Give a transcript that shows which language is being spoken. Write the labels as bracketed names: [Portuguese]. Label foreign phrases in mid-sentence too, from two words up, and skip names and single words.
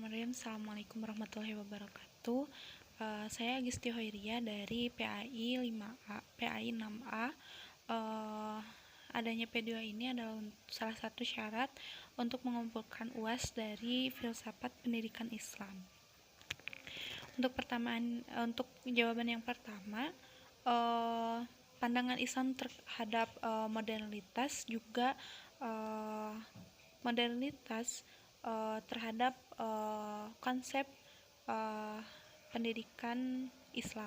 [Arabic] بسم الله الرحمن الرحيم السلام عليكم ورحمة الله وبركاته. [Indonesian] Saya Agisti Hoiria dari PAI 5A, PAI 6A. Adanya P2 ini adalah salah satu syarat untuk mengumpulkan UAS dari filsafat pendidikan Islam. Untuk jawaban yang pertama, pandangan Islam terhadap modernitas juga terhadap konsep pendidikan Islam.